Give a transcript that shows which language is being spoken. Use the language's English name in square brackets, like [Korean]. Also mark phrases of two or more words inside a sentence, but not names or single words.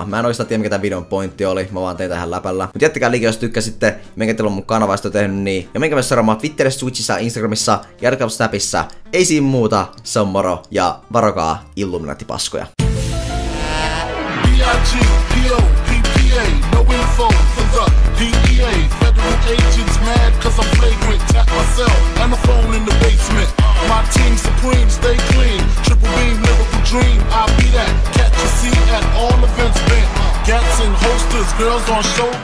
[Finnish] Mä en oikeastaan tiedä mikä tän videon pointti oli, mä vaan tein tähän läpällä. Mut jättäkää liike jos tykkäsitte, menkää teillä on mun kanava, jos tehnyt niin. Ja menkää myös seuraamaan Twitterissä, Twitchissä, Instagramissa ja Snapissa. Ei siinä muuta, se on moro ja varokaa Illuminati-paskoja. [English] No info for the DEA. Federal agents mad cause I'm flagrant. Tap myself and the phone in the basement. My team supreme, stay clean. Triple beam, lyrical dream. I'll be that. Catch a seat at all events bent. Gats and holsters, girls on shoulders.